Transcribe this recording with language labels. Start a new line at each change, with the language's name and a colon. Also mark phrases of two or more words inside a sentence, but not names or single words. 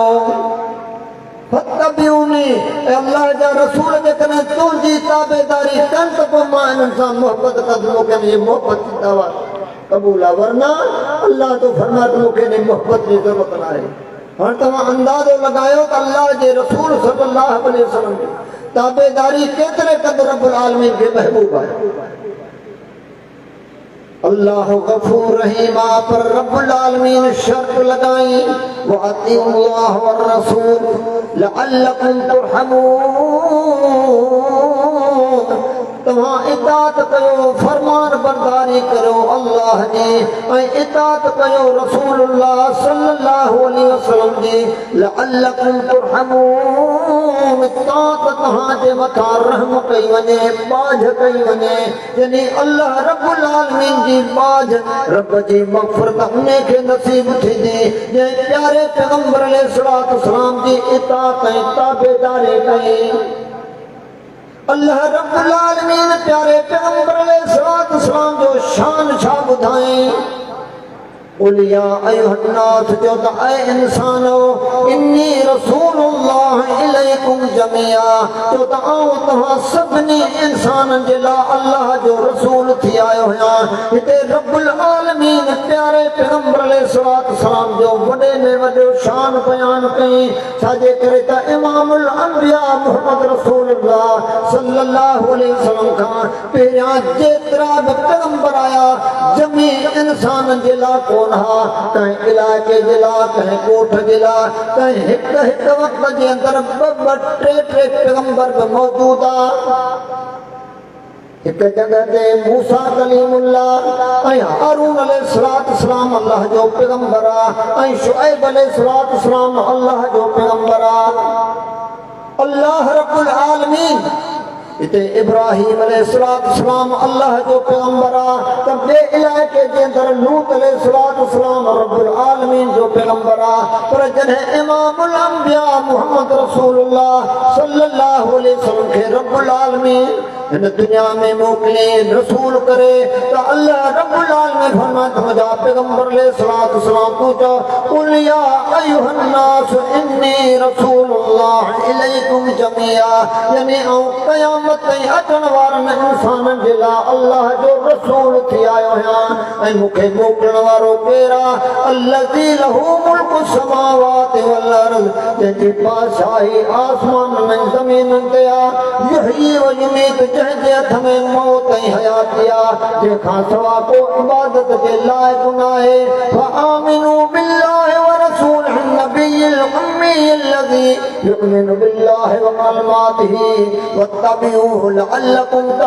Sindhi: फत्तबिऊनी, अल्लाह जा रसूल जेकॾहिं तुंहिंजी ताबेदारी कनि त पोइ मां इन्हनि सां मोहब्बत कंदुमि, मूंखे इन्हनि जी मोहब्बत जी दावा कबूल आहे, वरना अल्लाह तो फरमाए त मूंखे इन मोहब्बत जी ज़रूरत नाहे। हाणे तव्हां अंदाज़ो लगायो त अल्लाह जे रसूल सल्लल्लाहु अलैहि वसल्लम जी ताबेदारी केतिरे क़दुरु रब्बुल आलमीन खे महबूब आहे। अल्लाह गफूर रहीम आहे, पर रब्बुल आलमीन शर्त लगाई,
Arabic: وأطيعوا الله والرسول لعلكم ترحمون,
Sindhi: तव्हां इताअत कयो फरमान बरदारी करो अल्लाह जी ऐं इताअत कयो रसूलुल्लाह
Arabic: صلى الله عليه وسلم
Sindhi: जी
Arabic: لعلكم ترحمون
Sindhi: ताकि तव्हांजे मथां रहम कई वञे बाझ कई वञे यानी अल्लाह रब्बुल आलमीन जी बाझ रब जी मग़फ़िरत उन खे नसीब थींदी जंहिं प्यारे पैगंबर
Arabic: عليه الصلاة والسلام
Sindhi: जी इताअत ऐं ताबेदारी कई अल्लाह रब्बुल आलमीन प्यारे पैगंबर
Arabic: عليه الصلاة والسلام
Sindhi: जो शान छा ॿुधाए
Arabic: قل يا أيها الناس
Sindhi: أي إنسانو
Arabic: إني رسول الله إليكم
Sindhi: جميعا تها سبني إنسان جلا الله جو رسول थी आयो आहियां हिते रब्बुल आलमीन प्यारे पैगंबर
Arabic: عليه الصلاة والسلام
Sindhi: जो वॾे में वॾो शान बयान कई छाजे करे त
Arabic: إمام الأنبياء
Sindhi: मुहम्मद रसूलुल्लाह
Arabic: صلى الله عليه وسلم
Sindhi: खां पहिरियां जेतिरा बि पैगंबर आया जमी इंसान जे लाइ कहीं इलाके जे लाइ कहीं ॻोठ जे लाइ कहीं हिकु वक़्त जे अंदरि ॿ टे पैगंबर बि मौजूद आहे हिकु जॻह ते मूसा कलीमुल्लाह ऐं हारून
Arabic: عليه الصلاة والسلام
Sindhi: अल्लाह जो पैगंबर आहे ऐं शुएब
Arabic: عليه الصلاة والسلام
Sindhi: अल्लाह जो पैगंबर आहे अल्लाह रब्बुल आलमीन इते इब्राहीम
Arabic: عليه الصلاة والسلام
Sindhi: अल्लाह जो पैगंबर आहे त ॿिए इलाइक़े जे अंदरि लूत
Arabic: عليه الصلاة والسلام
Sindhi: रब्बुल आलमीन जो पैगंबर आहे पर जॾहिं
Arabic: إمام الأنبياء
Sindhi: मुहम्मद रसूलुल्लाह
Arabic: صلى الله عليه وسلم
Sindhi: खे रब्बुल आलमीन इन दुनिया में मोकिले रसूल करे त अल्लाह रब्बुल आलमीन फरमाए तुंहिंजा पैगंबर
Arabic: عليه الصلاة والسلام
Sindhi: तूं चओ
Arabic: قل يا أيها الناس إني رسول الله إليكم جميعا
Sindhi: यानी ऐं क़यामत ताईं अचण वारनि इंसाननि जे लाइ अल्लाह जो रसूल थी आयो आहियां ऐं मूंखे मोकिलण वारो केरु आहे
Arabic: الذي له ملك السماوات والأرض
Sindhi: जंहिंजी बादशाही आसमाननि ऐं ज़मीननि ते आहे
Arabic: يحيي ويميت
Sindhi: जंहिंजे हथ में मौत ऐं हयाती आहे जंहिंखां सवा को इबादत जे लाइक़ न आहे
Arabic: فآمنوا بالله ورسوله النبي الأمي الذي يؤمن بالله وكلماته واتبعوه لعلكم